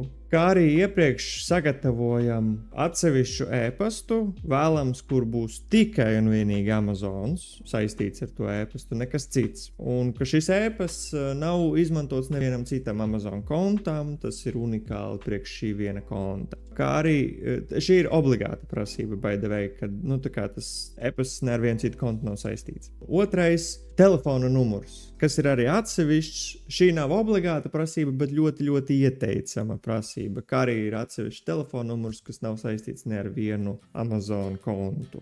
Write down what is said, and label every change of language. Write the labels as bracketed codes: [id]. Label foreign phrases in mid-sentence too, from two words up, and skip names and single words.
[lv] Kā arī iepriekš sagatavojam atsevišķu e-pastu, vēlams, kur būs tikai un vienīgi Amazons saistīts ar to e-pastu, nekas cits. Un ka šis e-pasts nav izmantots nevienam citam Amazon kontam, tas ir unikāli priekš šī viena konta. Kā arī šī ir obligāta prasība, [en] by the way, [lv] kad tas e-pasts ne ar vienu citu kontu nav saistīts. Otrais, telefona numurs, kas ir arī atsevišķs. Šī nav obligāta prasība, bet ļoti, ļoti ieteicama prasība. Kā arī ir atsevišķs telefona numurs, kas nav saistīts ne ar vienu Amazon kontu.